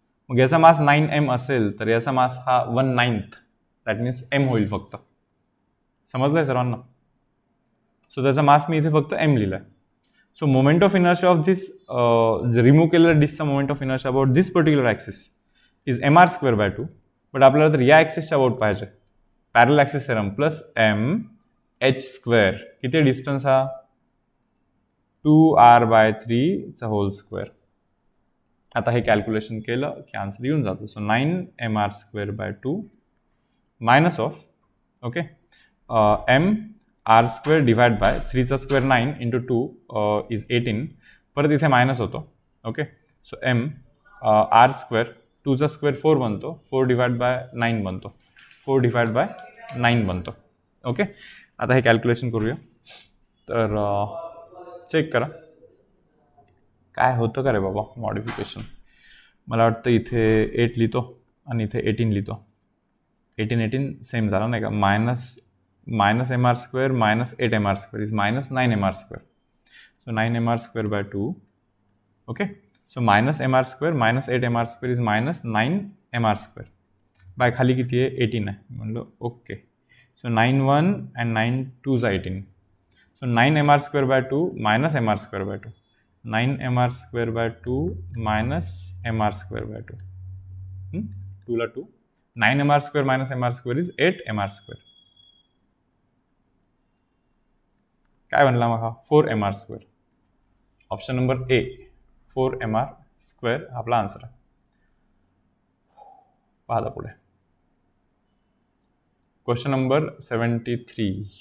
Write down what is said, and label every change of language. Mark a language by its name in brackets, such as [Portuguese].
[Marathi] मग याचा मास 9m असेल तर याचा मास हा 1/9, दॅट मीन्स m होईल फक्त. समजलंय सर्वांना. सो त्याचा मास मी इथे फक्त m लिहिलाय. So moment of inertia of this remove केलेल्या डिस्कचा moment of inertia about this particular axis is mr²/2. But आपल्याला तर या ॲक्सिसच्या अबाउट पाहिजे. [English] Parallel axis theorem plus mh². [Marathi] किती डिस्टन्स हा 2r/3 चा होल स्क्वेअर. आता हे कॅल्क्युलेशन केलं की आन्सर येऊन जातो. So 9mr²/2 minus of, okay, mr² divide by 3चा square 9 into 2 is 18. परत इथे मायनस होतो. ओके, सो r², 2चा स्क्वेअर 4 बनतो, 4 डिवाइड बाय 9 बनतो, 4 डिवाइड बाय 9 बनतो. ओके, आता हे कॅल्क्युलेशन करूया. तर चेक करा काय होतं का रे बाबा मॉडिफिकेशन. मला वाटतं इथे 8 लिहितो आणि इथे 18 लिहितो. 18 सेम झाला नाही का. [English] Minus M R square minus 8 M R square is minus 9 M R square. So 9 M R square by 2. Okay. So minus M R square minus 8 M R square is minus 9 M R square. [Marathi] Bye खाली किती आहे 18 आहे. म्हणलं okay. So 9 1 and 9 2 जा 18. [English] So 9 M R square by 2 minus M R square by 2. 9 M R square by 2 minus M R square by 2. 2 ला 2. 9 M R square minus M R square is 8 M R square. [Marathi] काय बनला मग हा 4 M R square. Option number A 4 M R square आपला answer आहे. पाहता पुढे question number 73.